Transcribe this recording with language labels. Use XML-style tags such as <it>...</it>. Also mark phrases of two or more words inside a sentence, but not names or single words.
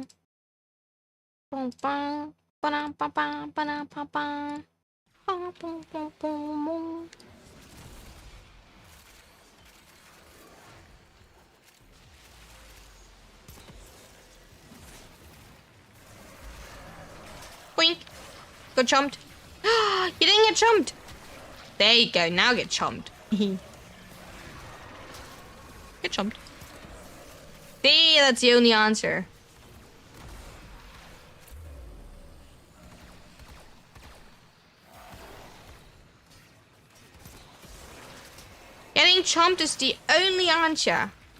<en>Ba ba ba ba ba ba ba ba. Ba ba ba ba. Boink. Got chumped. You didn't get chumped. There you go. Now get chumped. Get chumped. See, that's the only answer. Getting chumped is the only answer.</en>